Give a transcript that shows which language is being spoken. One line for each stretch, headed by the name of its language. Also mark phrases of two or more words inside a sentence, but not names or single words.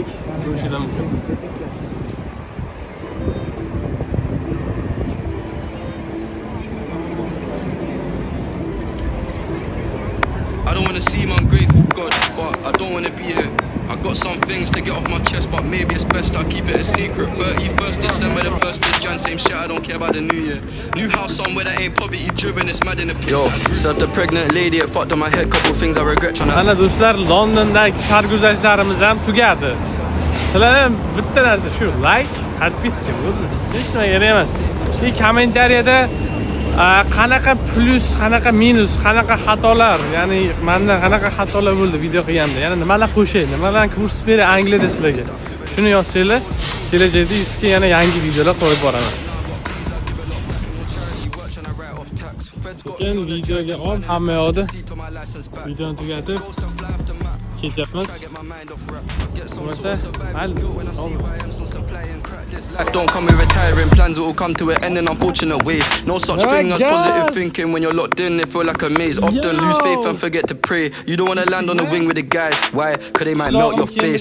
Uzbek: Ko'rishlar mumkin.
English: I don't wanna seem ungrateful, God, but I don't wanna be here. I got some things to get off my chest, but maybe it's best I keep it a secret. 31st December, the 1st of Jan, same shit, I don't care about the new year. New house somewhere that ain't poverty driven, it's mad in the Yo, served the pregnant lady, it fucked on my head, couple things I regret trying to.
Uzbek: Ana do'stlar, Londondagi sarguzashtlarimiz ham tugadi. Sizlar ham bitta narsa shu, like, подписка bo'ldi. Hech nima kerak emas. Kommentariyada qanaqa plus, qanaqa minus, qanaqa xatolar, ya'ni menda qanaqa xatolar bo'ldi video qilganda, ya'ni nimalar qo'shay, nimalarni kurs beray Angliyada sizlarga. Shuni yozsanglar, kelajakda YouTube'ga yana yangi videolar qo'yib boraman. Lekin videoga olib hamma yoqda videoni tugatib ketyapmiz.
English: Life don't come with retiring plans, it will come to an end in unfortunate ways. No such thing as positive thinking when you're locked in, it feel like a maze. Often lose faith and forget to pray. You don't wanna land on the wing with the guys. Why? Cause they might melt your face.